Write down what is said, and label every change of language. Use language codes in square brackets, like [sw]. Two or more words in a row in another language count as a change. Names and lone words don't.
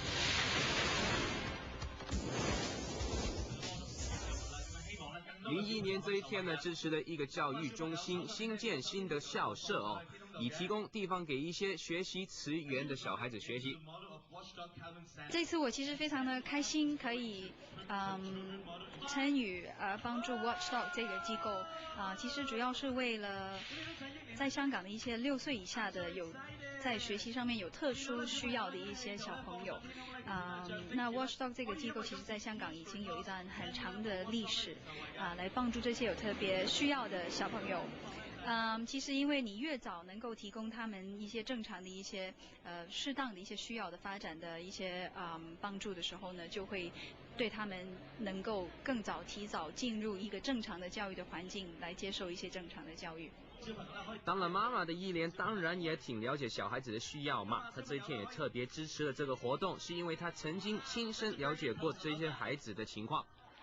[zh] 01年這一天呢，支持了一個教育中心新建新的校舍哦，以提供地方給一些學習詞源的小孩子學習。這次我其實非常的開心，可以參與幫助 Watchdog 這個機構其實主要是為了在香港的一些6歲以下的在學習上面有特殊需要的一些小朋友。那 Watchdog 這個機構其實在香港已經有一段很長的歷史來幫助這些有特別需要的小朋友。其實因為你越早能夠提供他們一些正常的一些適當的一些需要的發展的一些幫助的時候呢，就會對他們能夠更早提早進入一個正常的教育的環境來接受一些正常的教育。當了媽媽的憶蓮當然也挺了解小孩子的需要嘛，她這一天也特別支持了這個活動，是因為她曾經親身了解過這些孩子的情況。